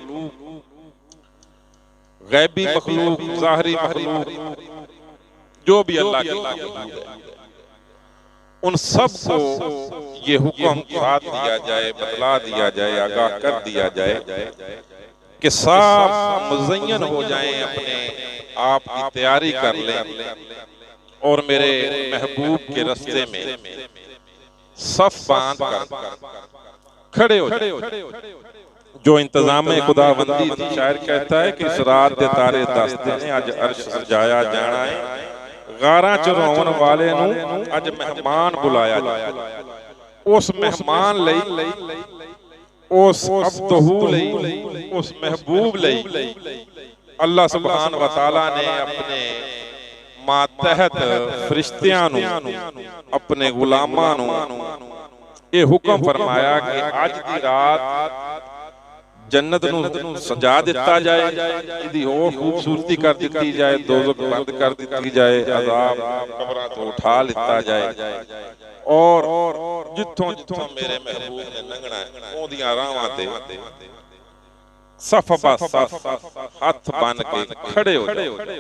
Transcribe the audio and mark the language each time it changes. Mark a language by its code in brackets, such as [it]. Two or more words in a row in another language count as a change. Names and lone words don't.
[ur] غیبی مخلوق، ظاہری مخلوق، جو بھی اللہ کی مخلوق ہے، ان سب کو یہ حکم ساتھ دیا جائے، بتلا دیا جائے، آگاہ کر دیا جائے کہ صاف مزین ہو جائیں، اپنے آپ کی تیاری کر لیں اور میرے محبوب کے راستے میں صف باندھ کر کھڑے ہو جائیں. جو انتظام خداوندی تھی، شاعر کہتا ہے کہ [pa] اس رات دے تارے دستے نے اج عرش سجایا جانا ہے، گارا چراؤن والے نوں اج مہمان بلایا جائے. اس مہمان لئی، اس عبدہٗ لئی، اس محبوب لئی [ar] الله سبحانه وتعالى [pa] نے اپنے ماتحت فرشتیاں نوں، اپنے غلاماں نوں یہ حکم فرمایا کہ اج دی رات جنت نوں سجا دتا جائے، ایہدی ہور خوبصورتی کر دی جائے، دوزخ بند کر دی جائے، عذاب قبراں تو اٹھا لتا جائے اور جتھوں جتھوں میرے محبوب نے لنگھنا ہے اودیاں راہاں تے صف با صف ہتھ بن کے کھڑے ہو جاؤ.